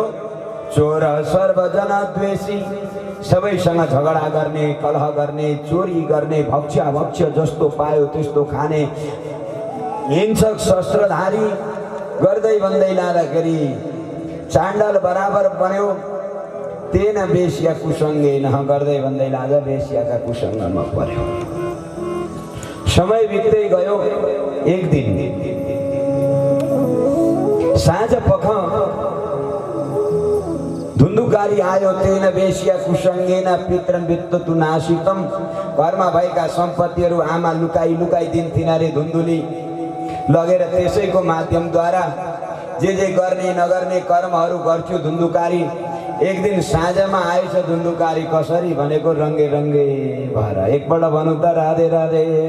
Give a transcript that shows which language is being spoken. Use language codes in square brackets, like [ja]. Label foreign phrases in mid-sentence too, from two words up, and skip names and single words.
[ne] चोर सर्वजन द्वेषी, सबैसँग झगडा गर्ने, कलह गर्ने, चोरी गर्ने, भक्ष्य जस्तो पायो त्यस्तो खाने, हिंसक शस्त्रधारी गर्दै भन्दै लाँदाखेरि चाण्डाल बराबर बन्यो। [sa] तेन बेसिया कुसङ्गे न [ne] गर्दै भन्दै लाँदा बेसियाका कुसङ्गमा पर्यो। समय बित्दै गयो। एक दिन साँझ पख धुन्धुकारी आयो। [sa] तेन बेसिया कुसङ्गेन पितरन वित्ततु नाशितम। [ne] घरमा भएका सम्पत्तिहरू आमा लुकाई दिन्थिन् अरे धुन्धुली। लगेर त्यसैको माध्यमद्वारा जे गर्ने नगर्ने कर्महरू गर्छु धुन्धुकारी। एक दिन साँझमा आएछ धुन्धुकारी। कसरी भनेको रङ्गे भएर। एकपल्ट भनौँ त राधे राधे।